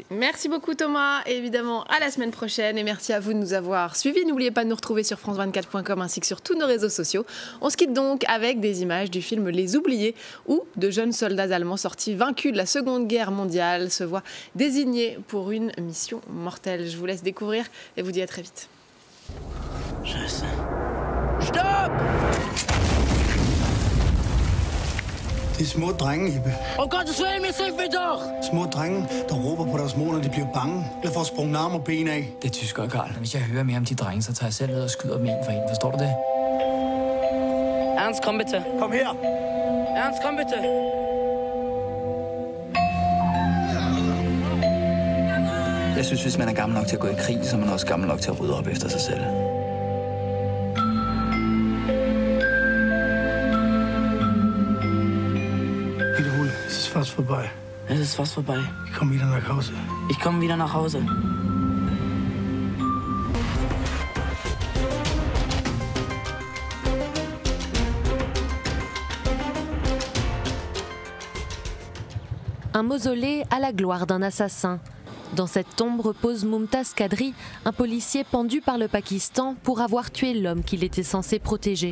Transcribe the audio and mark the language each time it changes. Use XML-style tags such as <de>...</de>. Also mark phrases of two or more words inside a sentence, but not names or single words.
<fr>Merci beaucoup Thomas, et évidemment à la semaine prochaine, et merci à vous de nous avoir suivis. N'oubliez pas de nous retrouver sur france24.com ainsi que sur tous nos réseaux sociaux. On se quitte donc avec des images du film Les Oubliés, où de jeunes soldats allemands sortis vaincus de la Seconde Guerre mondiale se voient désignés pour une mission mortelle. Je vous laisse découvrir et vous dis à très vite.</fr> <da>Stop! Det er små drenge, Ibe. Koncentrere mig selv, Victor! Små drenge, der råber på deres mor, når de bliver bange. Eller får sprunget arme og ben af. Det er tyskere, Karl. Hvis jeg hører mere om de drenge, så tager jeg selv ud og skyder dem en for en. Forstår du det?</da> <de>Ernst, kom bitte.</de> <da>Kom her.</da> <de>Ernst, kom bitte.</de> <da>Jeg synes, hvis man er gammel nok til at gå i krig, så er man også gammel nok til at rydde op efter sig selv.</da> <de>Es ist fast vorbei. Es ist fast vorbei. Ich komme wieder nach Hause. Ich komme wieder nach Hause.</de> <fr>Un mausolée à la gloire d'un assassin. Dans cette tombe repose Mumtaz Qadri, un policier pendu par le Pakistan pour avoir tué l'homme qu'il était censé protéger.</fr>